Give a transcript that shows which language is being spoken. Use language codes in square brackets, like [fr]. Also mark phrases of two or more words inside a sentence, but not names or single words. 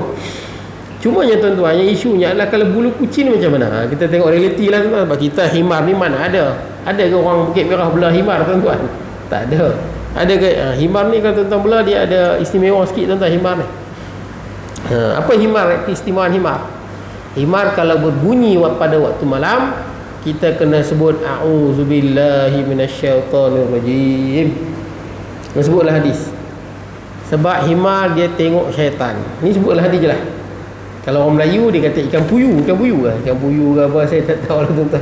[ms] Cuma yang tuan-tuan, yang isunya adalah kalau bulu kucing ni macam mana? Kita tengok realiti lah tuan-tuan. Sebab kita himar ni mana ada? Ada ke orang Bukit Merah belah himar tuan-tuan? Tak ada. Ada ke himar ni kalau tuan-tuan belah dia ada istimewa sikit tuan-tuan himar ni. Apa himar? Keistimewaan himar. Himar kalau berbunyi pada waktu malam, kita kena sebut [ar] أعوذ بالله من الشيطان الرجيم. [ms] Sebutlah hadis. Sebab himar dia tengok syaitan. Ni sebutlah hadis je lah. Kalau orang Melayu dia kata ikan puyu ke apa, saya tak tahu lah tuan-tuan.